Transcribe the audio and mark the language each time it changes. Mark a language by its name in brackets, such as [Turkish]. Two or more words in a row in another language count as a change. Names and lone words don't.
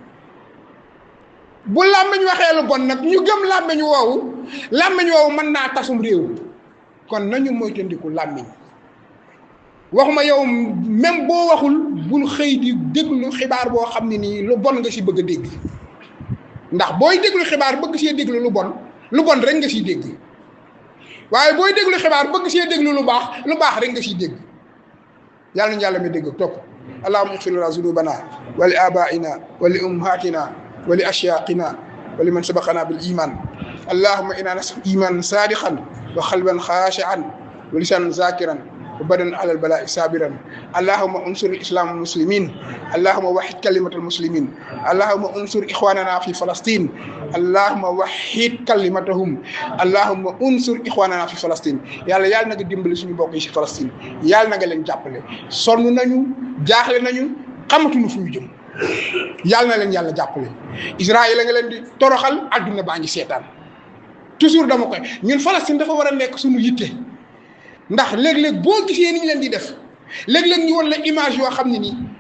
[Wolof] bu làmmiñ waxee lu bon nag ñu gëm làmmiñ woowu mën naa tasum réew kon nañu moytandiku làmmiñ waxuma yow même boo waxul bul xëy di déglu xibaar boo xam ne nii lu bon nga si bëgg a dégg ndax booy déglu xibaar bëgg see déglu lu bon rek nga siy dégg waaye booy déglu xibaar bëgg see déglu lu baax rek nga siy dégg yàlla nañu yàlla mi dégg topp [Arabic] اللهم اغفر لنا ذنوبنا ولآبائنا ولأمهاتنا ولأشقائنا و لمن سبقنا بالإيمان اللهم إنا نسألك إيمانا صادقا وقلبا خاشعا ولسانا ذاكرا وبدنا على البلاء صابرا اللهم انصر الإسلام والمسلمين اللهم وحد كلمة المسلمين اللهم انصر إخواننا في فلسطين اللهم وحد كلمتهم اللهم انصر إخواننا في فلسطين [Wolof] yàlla na nga dimbali suñu bokk yi si Palestine yàlla na nga leen jàppale sonn nañu jaaxle nañu xamatuñu fu ñu jëm yàlla na leen yàlla jàppale Israël la nga leen di toroxal adduna baa ngi seetaan toujours dama koy ñun Palestine dafa war a nekk suñu yitte ndax léeg-léeg boo gisee ni ñu leen di def léeg-léeg ñu won la image yoo xam ne nii